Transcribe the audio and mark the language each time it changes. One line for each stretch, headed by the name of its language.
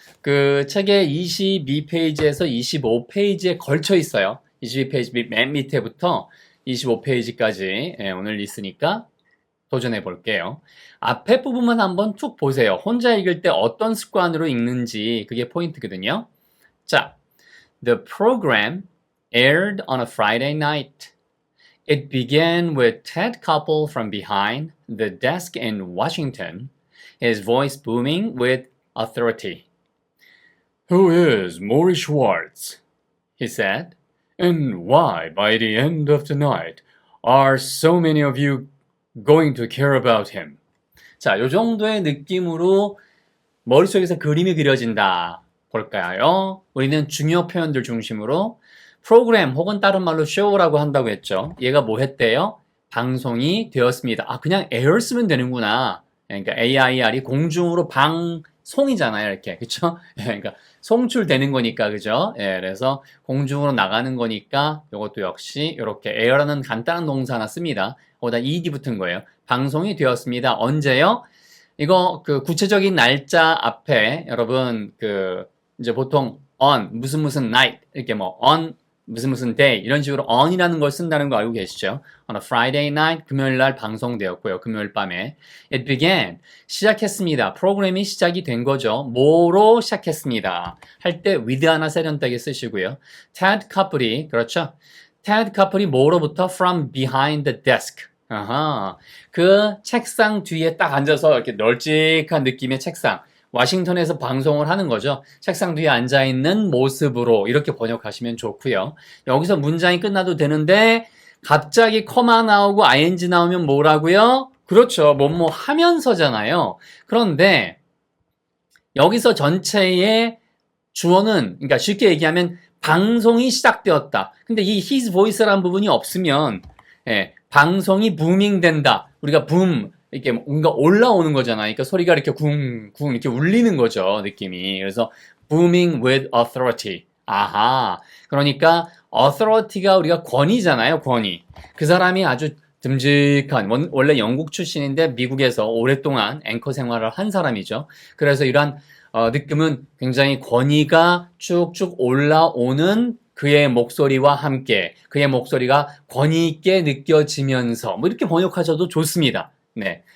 Korean: 그 책의 22페이지에서 25페이지에 걸쳐 있어요. 22페이지 맨 밑에부터 25페이지까지 오늘 있으니까 도전해 볼게요. 앞에 부분만 한번 쭉 보세요. 혼자 읽을 때 어떤 습관으로 읽는지 그게 포인트거든요.
English: 자, The program aired on a Friday night. It began with Ted Koppel from behind the desk in Washington, his voice booming with authority. Who is Maury Schwartz? He said. And why, by the end of the night, are so many of you going to care about him?
Korean: 자, 요 정도의 느낌으로 머릿속에서 그림이 그려진다. 볼까요? 우리는 중요 표현들 중심으로 프로그램 혹은 다른 말로 show라고 한다고 했죠. 얘가 뭐 했대요? 방송이 되었습니다. 아, 그냥 air 쓰면 되는구나. 그러니까 AIR이 공중으로 방송이잖아요. 이렇게. 그쵸? 그러니까 송출되는 거니까. 그죠? 예, 그래서 공중으로 나가는 거니까 이것도 역시 이렇게 air라는 간단한 동사 하나 씁니다. 거기다 ed 붙은 거예요. 방송이 되었습니다. 언제요? 이거 그 구체적인 날짜 앞에 여러분 그 이제 보통 on 무슨 night 이렇게 뭐 on 무슨 day 이런 식으로 on이라는 걸 쓴다는 거 알고 계시죠?
English: On a Friday night
Korean: 금요일 날 방송되었고요. 금요일 밤에
English: it began
Korean: 시작했습니다. 프로그램이 시작이 된 거죠. 뭐로 시작했습니다. 할 때 with 하나 세련되게 쓰시고요. Ted Koppel이 그렇죠?
English: Ted Koppel이
Korean: 뭐로부터
English: from behind the desk.
Korean: 아하, 그 책상 뒤에 딱 앉아서 이렇게 널찍한 느낌의 책상. 와싱턴에서 방송을 하는 거죠. 책상 뒤에 앉아있는 모습으로 이렇게 번역하시면 좋고요. 여기서 문장이 끝나도 되는데 갑자기 커마 나오고 ing 나오면 뭐라고요? 그렇죠. 뭐뭐 하면서잖아요. 그런데 여기서 전체의 주어는 그러니까 쉽게 얘기하면 방송이 시작되었다. 근데 이 his voice라는 부분이 없으면 방송이 부밍된다. 우리가 이렇게 뭔가 올라오는 거잖아요. 그러니까 소리가 이렇게 쿵쿵 이렇게 울리는 거죠. 느낌이.
English: 그래서 booming with authority.
Korean: 아하. 그러니까 authority가 우리가 권위잖아요. 권위. 그 사람이 아주 듬직한 원래 영국 출신인데 미국에서 오랫동안 앵커 생활을 한 사람이죠. 그래서 이러한 느낌은 굉장히 권위가 쭉쭉 올라오는 그의 목소리와 함께 그의 목소리가 권위 있게 느껴지면서 뭐 이렇게 번역하셔도 좋습니다. 네.